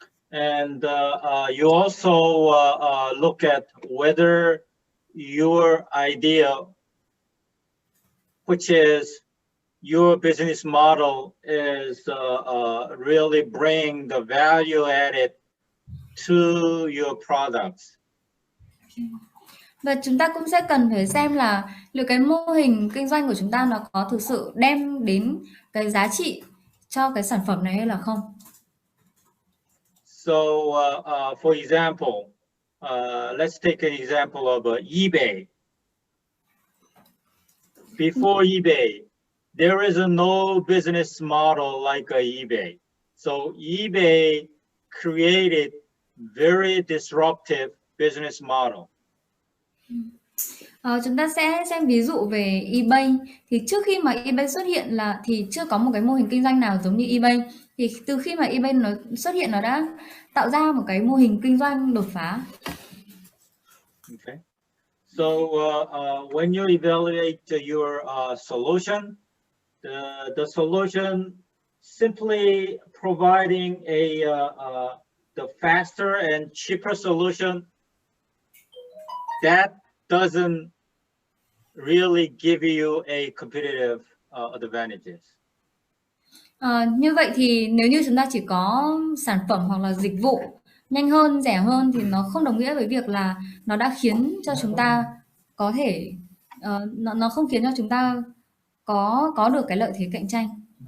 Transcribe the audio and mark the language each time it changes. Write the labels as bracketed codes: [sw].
[en] And you also look at whether your idea, which is your business model, is really bring the value added to your products. [vi] Và chúng ta cũng sẽ cần phải xem là liệu cái mô hình kinh doanh của chúng ta nó có thực sự đem đến cái giá trị cho cái sản phẩm này hay là không. [en] So, for example, let's take an example of eBay. Before eBay, there is no business model like eBay. So eBay created very disruptive business model. [vi] Chúng ta sẽ xem ví dụ về eBay. Thì trước khi mà eBay xuất hiện thì chưa có một cái mô hình kinh doanh nào giống như eBay. Thì từ khi mà eBay nó xuất hiện, nó đã tạo ra một cái mô hình kinh doanh đột phá. [en] Okay. So when you evaluate your solution, the solution simply providing the faster and cheaper solution, that doesn't really give you a competitive advantages. [vi] Như vậy thì nếu như chúng ta chỉ có sản phẩm hoặc là dịch vụ nhanh hơn, rẻ hơn thì nó không đồng nghĩa với việc là nó đã khiến cho chúng ta có thể nó không khiến cho chúng ta có được cái lợi thế cạnh tranh.